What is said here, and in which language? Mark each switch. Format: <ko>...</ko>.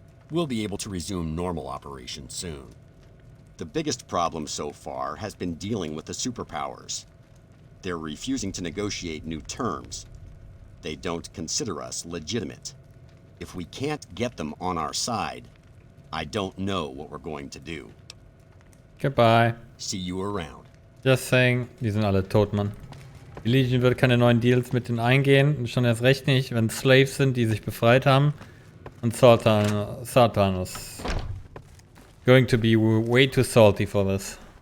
<en>We'll be able to resume normal operations soon. The biggest problem so far has been dealing with the superpowers. They're refusing to negotiate new terms. They don't consider us legitimate. If we can't get them on our side, I don't know what we're going to do. Goodbye. See you around. Just saying,</en> <de>die sind alle tot, Mann. Die Legion wird keine neuen Deals mit denen eingehen. Und schon erst recht nicht, wenn Slaves sind, die sich befreit haben.</de> <en>Und Satan is going to be way too salty for this.</en>